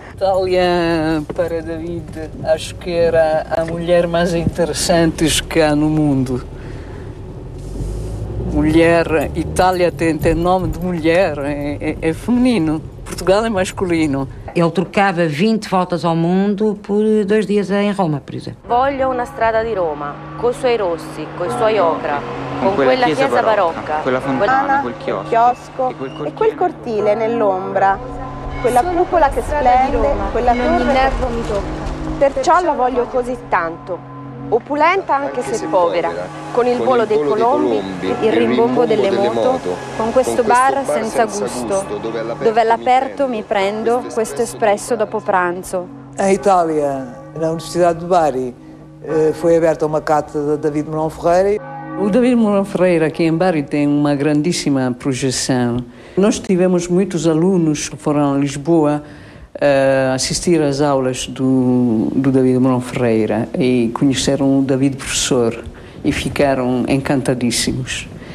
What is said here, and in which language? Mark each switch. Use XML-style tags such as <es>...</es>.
<pt>Itália, para David, acho que era a mulher mais interessante que há no mundo. Mulher, Itália tem nome de mulher, é feminino. Portugal é masculino. Ele trocava 20 voltas ao mundo por 2 dias em Roma, por exemplo.</pt> <it>Voglio una strada di Roma, coi suoi rossi, coi suoi ocra, con quella chiesa barocca, quella fontana, quel chiosco e quel cortile nell'ombra, quella cupola che splende, quella torre. Ogni nervo mi tocca. Perciò la voglio così tanto. Opulenta anche se povera, con il volo dei colombi, il rimbombo delle moto, con questo bar senza gusto, dove all'aperto mi prendo questo espresso dopo pranzo.</it> <pt>Em Itália, na Universidade de Bari, foi aberta uma cátedra de David Mourão Ferreira. O David Mourão Ferreira aqui em Bari tem uma grandíssima projeção. Nós tivemos muitos alunos que foram a Lisboa assistir às aulas do David Mourão Ferreira e conheceram o David professor e ficaram encantadíssimos.</pt>